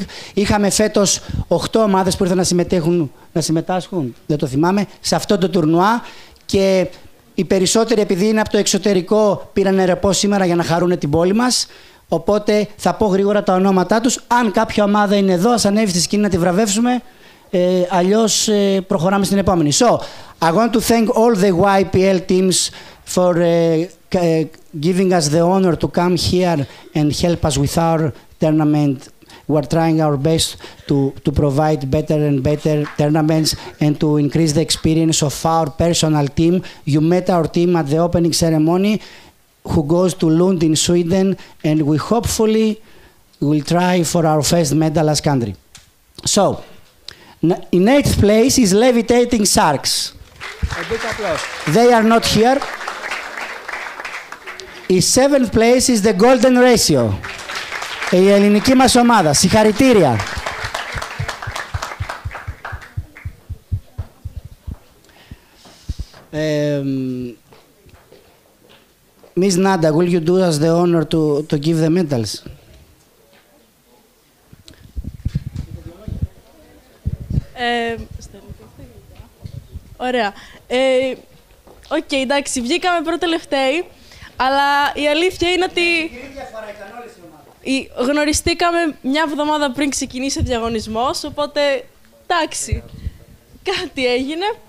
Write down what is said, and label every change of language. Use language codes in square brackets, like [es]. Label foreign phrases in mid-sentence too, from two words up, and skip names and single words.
[el] Είχαμε φέτος 8 ομάδες που ήρθαν να συμμετάσχουν, δεν το θυμάμαι, σε αυτό το τουρνουά, και οι περισσότεροι, επειδή είναι από το εξωτερικό, πήραν ρεπό σήμερα για να χαρούν την πόλη μας. Οπότε θα πω γρήγορα τα ονόματά τους. Αν κάποια ομάδα είναι εδώ, ας ανέβει στη σκηνή να τη βραβεύσουμε. Αλλιώς προχωράμε στην επόμενη. [en] So, I want to thank all the YPL teams for giving us the honor to come here and help us with our tournament. We're trying our best to provide better and better tournaments and to increase the experience of our personal team. You met our team at the opening ceremony, who goes to Lund in Sweden, and we hopefully will try for our first medal as country. So, in 8th place is Levitating Sharks. A big applause. They are not here. In 7th place is the Golden Ratio. [el] Η ελληνική μας ομάδα. Συγχαρητήρια. [en] Miss Nada, will you do us the honor to give the medals? [el] Ωραία. Οκ, εντάξει, βγήκαμε πρώτο-τελευταίοι, αλλά η αλήθεια είναι ότι γνωριστήκαμε μια εβδομάδα πριν ξεκινήσει ο διαγωνισμός, οπότε εντάξει, κάτι έγινε.